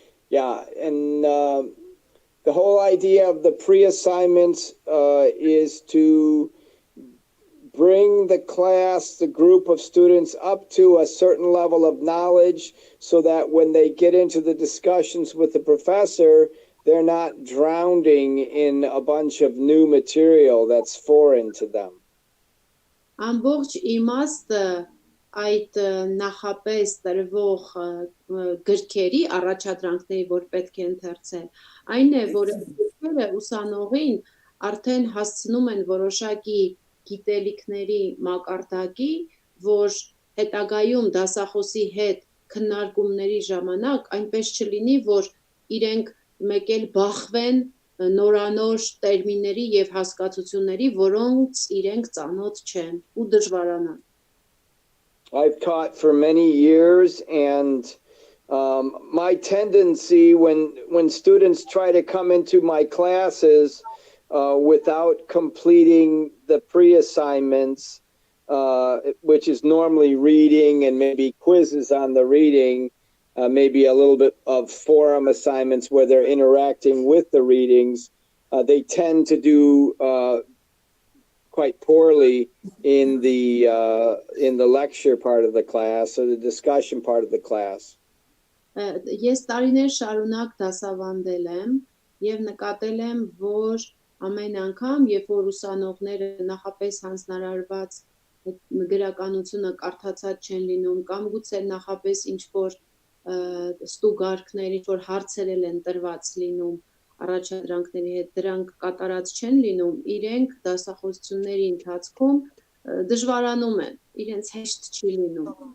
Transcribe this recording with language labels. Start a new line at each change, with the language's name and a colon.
English: Yeah, and the whole idea of the pre-assignments is to bring the class, the group of students up to a certain level of knowledge so that when they get into the discussions with the professor, they're not drowning in a bunch of new material that's foreign to them.
Armenian: Ամբողջ իմաստը այդ նախապես տրվող գրքերի առաջադրանքների, որ պետք է ընթերցել, այն է, որ գրքերը ուսանողին արդեն հասցնում են որոշակի գիտելիքների մակարդակի, որ հետագայում դասախոսի հետ քննարկումների ժամանակ այնպես չլինի, որ իրենք մեկ էլ բախվեն նորանոր տերմինների եւ հասկացությունների, որոնց իրենք ծանոթ չեն ու դժվարանան.
English: I've taught for many years, and my tendency when students try to come into my classes without completing the pre-assignments, which is normally reading and maybe quizzes on the reading, maybe a little bit of forum assignments where they're interacting with the readings, they tend to do quite poorly in the lecture part of the class or the discussion part of the class.
Armenian: Ես տարիներ շարունակ դասավանդել եմ եւ նկատել եմ, որ ամեն անգամ, երբ որ ուսանողները նախապես հանձնարարված գրականությունը կարդացած չեն լինում կամ գուցե նախապես ինչ որ ստուգարքներ, ինչ որ հարցեր են տրված լինում առաջադրանքների հետ, դրանք կատարած չեն լինում, իրենք դասախոսությունների ընթացքում դժվարանում են, իրենց հեշտ չի լինում.